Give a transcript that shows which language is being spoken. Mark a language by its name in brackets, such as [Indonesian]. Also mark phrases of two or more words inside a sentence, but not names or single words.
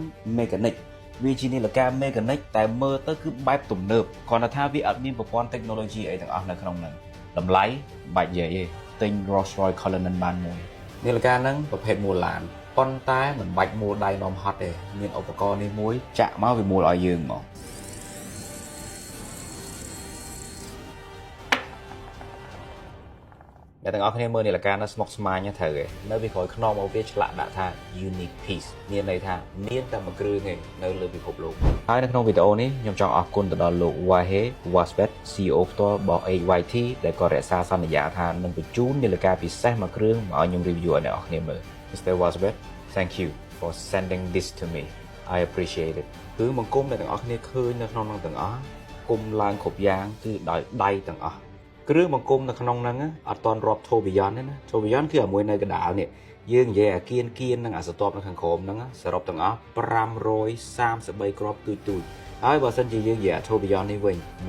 [Khmer] Mechanic វាជានាឡិកា Mechanic តែមើលទៅគឺបែបទំនើបគ្រាន់តែថាវាអត់មានប្រព័ន្ធ technology អីទាំងអស់នៅក្នុងហ្នឹងតម្លៃបាច់និយាយទេទិញ Rolls-Royce Cullinan បានមួយនាឡិកាហ្នឹងប្រភេទមូលឡានប៉ុន្តែមិនបាច់មូលដៃនាំហត់ទេមានឧបករណ៍នេះមួយចាក់មកវាមូលឲ្យយើងហ្មង អ្នកទាំងអស់គ្នាមើលនាឡិកានោះស្មុគស្មាញត្រូវទេនៅពីក្រោយខ្នងមកវាឆ្លាក់ដាក់ថា [English] unique piece [Khmer] មានន័យថាមានតែមួយគ្រឿងទេនៅលើពិភពលោកហើយនៅក្នុងវីដេអូនេះខ្ញុំចង់អរគុណទៅដល់លោក Wahe Wasbet CEO ផ្ទាល់របស់ HYT ដែលក៏រក្សាសន្យាថានឹងបញ្ជូននាឡិកាពិសេសមួយគ្រឿងមកឲ្យខ្ញុំ review ឲ្យអ្នកនរគ្នាមើល Mr. Wasbet [English] thank you for sending this to me I appreciate it [Khmer] គឺបង្គំអ្នកទាំងអស់គ្នាឃើញនៅក្នុងនោះទាំងអស់គុំឡើងគ្រប់យ៉ាងគឺដោយដៃទាំងអស់គ្រឿងបង្គំនៅក្នុងហ្នឹងអត់តន់រាប់ Tourbillon ទេណា Tourbillon គឺអាមួយនៅកណ្ដាលនេះយើងនិយាយអាគៀននឹងអាសតបនៅខាងក្រោមហ្នឹងសរុបទាំងអស់533គ្រាប់ទូចហើយបើសិនជាយើងនិយាយអា Tourbillon នេះវិញ